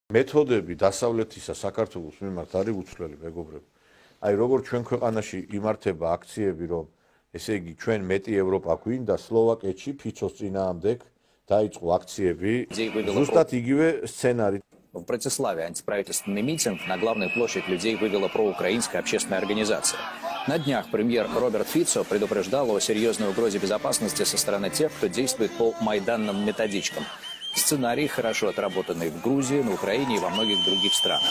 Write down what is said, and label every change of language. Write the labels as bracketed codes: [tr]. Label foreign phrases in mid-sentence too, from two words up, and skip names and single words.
[ka] მეთოდები დასავლეთისა საქართველოს მიმართ არის უცვლელი, მეგობრებო. აი როგორც ჩვენ ქვეყანაში იმართება акციები, რომ ესე იგი ჩვენ მეტი ევროპა გვინდა, სლოვაკეთში ფიცოს წინააღმდეგ დაიწყო акციები, ზუსტად იგივე сценарий. [ru] В Братиславе антиправительственный митинг на главную площадь людей вывела проукраинская общественная организация. На днях премьер Роберт Фицо предупреждал о серьезной угрозе безопасности со стороны тех, кто действует по майданным методичкам. Сценарий, хорошо отработанный в Грузии, на Украине и во многих других странах.